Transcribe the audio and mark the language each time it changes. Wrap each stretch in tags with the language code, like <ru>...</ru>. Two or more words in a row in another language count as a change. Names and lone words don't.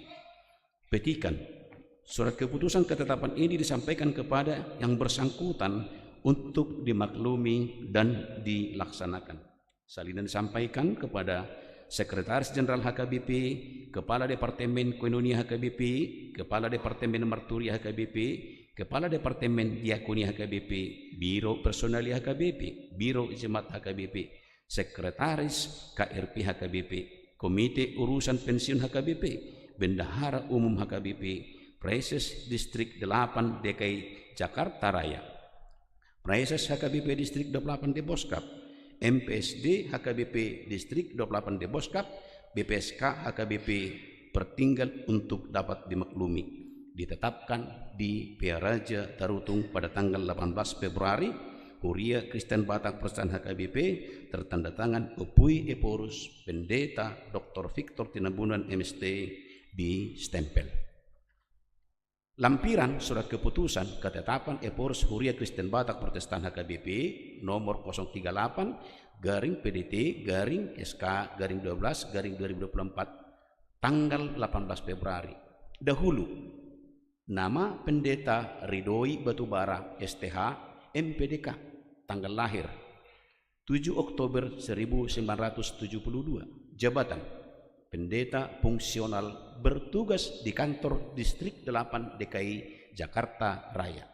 <id>Petikan, surat keputusan ketetapan ini disampaikan kepada yang bersangkutan untuk dimaklumi dan dilaksanakan. Salinan disampaikan kepada Sekretaris Jenderal HKBP, Kepala Departemen Koinonia HKBP, Kepala Departemen Marturia HKBP, Kepala Departemen Diakonia HKBP, Biro Personalia HKBP, Biro Jemaat HKBP, Sekretaris KRP HKBP, Komite Urusan Pensiun HKBP, Bendahara Umum HKBP, Preses Distrik 8 DKI Jakarta Raya, Preses HKBP Distrik 28 Deboskap, MPSD HKBP Distrik 28 Deboskap, BPSK HKBP pertinggal untuk dapat dimaklumi. Ditetapkan di Piaraja Tarutung pada tanggal 18 Februari Huria Kristen Batak Protestan HKBP tertanda tangan Upui Eporus Pendeta Dr. Victor Tinambunan MST di stempel. Lampiran surat keputusan ketetapan Eporus Huria Kristen Batak Protestan HKBP nomor 038 garing PDT garing SK garing 12 garing 2024 tanggal 18 Februari. Dahulu nama Pendeta Ridhoi Batubara STH MPDK, tanggal lahir 7 Oktober 1972. Jabatan Pendeta Fungsional bertugas di kantor Distrik 8 DKI Jakarta Raya.</id>